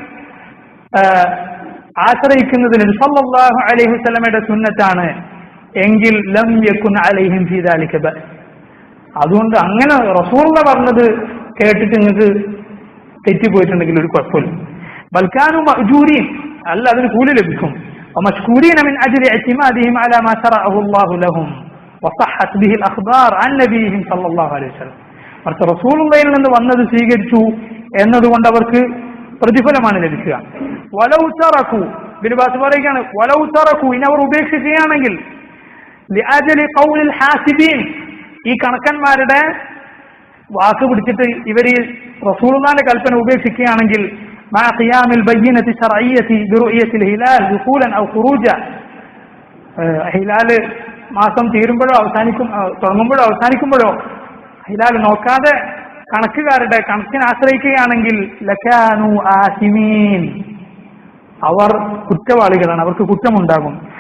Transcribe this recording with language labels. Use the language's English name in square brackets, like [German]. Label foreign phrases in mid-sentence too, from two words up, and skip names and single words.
[Malayalam] ആശ്രയിക്കുന്നതിന് [Arabic] صلى الله عليه وسلم [Malayalam] സുന്നത്താണ് എങ്കിൽ [Arabic] لم يكن عليهم في ذلك بأس, [Malayalam] അതുകൊണ്ട് അങ്ങനെ റസൂലുള്ള പറഞ്ഞത് കേട്ടിട്ട് നിങ്ങൾക്ക് തെറ്റിപ്പോയിട്ടുണ്ടെങ്കിൽ ഒരു കുഴപ്പമില്ല. [Arabic] بل كانوا مأجورين, [Malayalam] അല്ല അതിന് കൂലി ലഭിക്കും. [Arabic] ومشكورين من أجل اعتمادهم على ما شرعه الله لهم وصحت به الأخبار عن نبيهم صلى الله عليه وسلم. [Malayalam] മറിച്ച് റസൂലുള്ളാഹിയിൽ നിന്ന് വന്നത് സ്വീകരിച്ചു എന്നതുകൊണ്ട് അവർക്ക് പ്രതിഫലമാണ് ലഭിക്കുക. [Arabic] ولو تركوا, [Malayalam] ഇബ്നു ബാസ് പറയുകയാണ്, [Arabic] ولو تركوا, [Malayalam] ഇനി അവർ ഉപേക്ഷിക്കുകയാണെങ്കിൽ, ലിഅജലി [Arabic] قول الحاسبين, [Malayalam] ഈ കണക്കന്മാരുടെ വാക്ക് പിടിച്ചിട്ട് ഇവർ റസൂലുള്ളാഹിന്റെ കൽപ്പന ഉപേക്ഷിക്കുകയാണെങ്കിൽ, [Arabic] مع قيام البينة الشرعية برؤية الهلال دخولا أو خروجا, [Malayalam] ഹിലാൽ മാസം തീരുമ്പോഴോ തുടങ്ങുമ്പോഴോ അവസാനിക്കുമ്പോഴോ ഹിലാൽ നോക്കാതെ കണക്കുകാരുടെ കണക്കിനെ ആശ്രയിക്കുകയാണെങ്കിൽ [Arabic] لكانوا آثمين, [Malayalam] അവർ കുറ്റവാളികളാണ്, അവർക്ക് കുറ്റമുണ്ടാകും.